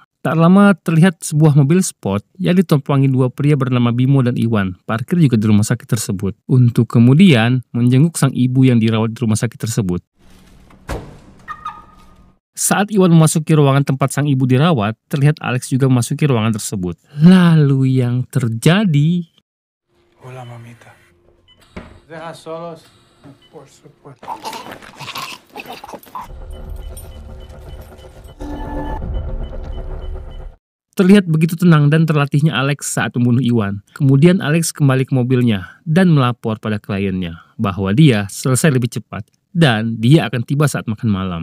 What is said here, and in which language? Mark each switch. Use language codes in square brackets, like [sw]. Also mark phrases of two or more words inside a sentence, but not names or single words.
[id] Tak lama terlihat sebuah mobil sport yang ditumpangi dua pria bernama Bimo dan Iwan, parkir juga di rumah sakit tersebut, untuk kemudian menjenguk sang ibu yang dirawat di rumah sakit tersebut. Saat Iwan memasuki ruangan tempat sang ibu dirawat, terlihat Alex juga memasuki ruangan tersebut. Lalu yang terjadi... [es] Hola, mamita. Deja solos. Por supuesto. [id] Terlihat begitu tenang dan terlatihnya Alex saat membunuh Iwan. Kemudian Alex kembali ke mobilnya dan melapor pada kliennya bahwa dia selesai lebih cepat dan dia akan tiba saat makan malam.